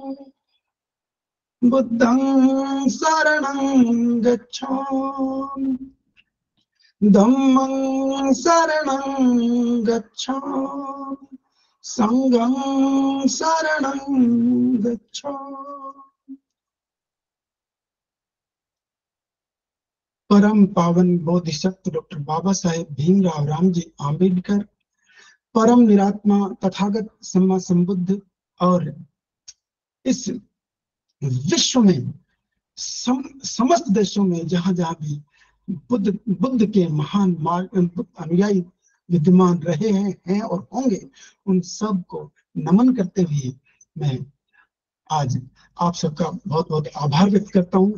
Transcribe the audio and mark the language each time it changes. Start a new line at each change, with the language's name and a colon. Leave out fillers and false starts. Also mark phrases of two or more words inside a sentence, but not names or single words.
Pali: बुद्धं शरणं गच्छामि, धम्मं शरणं गच्छामि, संघं शरणं गच्छामि।
Hindi: परम पावन बोधिसत्व डॉक्टर बाबा साहेब भीमराव रामजी आम्बेडकर, परम निरात्मा तथागत सम्मा संबुद्ध और इस विश्व में समस्त देशों में जहां जहां भी बुद्ध के महान अनुयायी विद्यमान रहे हैं और होंगे, उन सब को नमन करते हुए मैं आज आप सबका बहुत बहुत आभार व्यक्त करता हूँ।